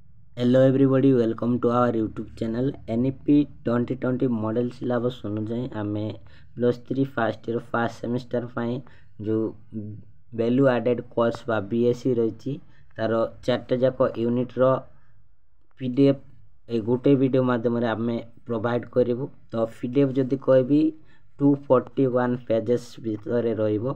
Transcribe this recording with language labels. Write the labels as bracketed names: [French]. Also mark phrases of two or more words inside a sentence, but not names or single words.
[English] Hello everybody, welcome to our YouTube channel. [Odia] NEP 2020 [English] model syllabus [Odia] अनुଯାୟୀ ଆମେ +3 [English] first year first semester [Odia] ପାଇଁ ଯେଉଁ [English] value added course [Odia] ବା BSc ରହିଛି ତାର 4ଟା ଯାକ ୟୁନିଟ୍ର PDF এই ଗୋଟେ ଭିଡ଼ିଓ ମାଧ୍ୟମରେ ଆମେ ପ୍ରୋଭାଇଡ଼ କରିବୁ। ତ PDF ଯଦି କହିବି 241 ପେଜେସ୍ ଭିତରେ ରହିବ।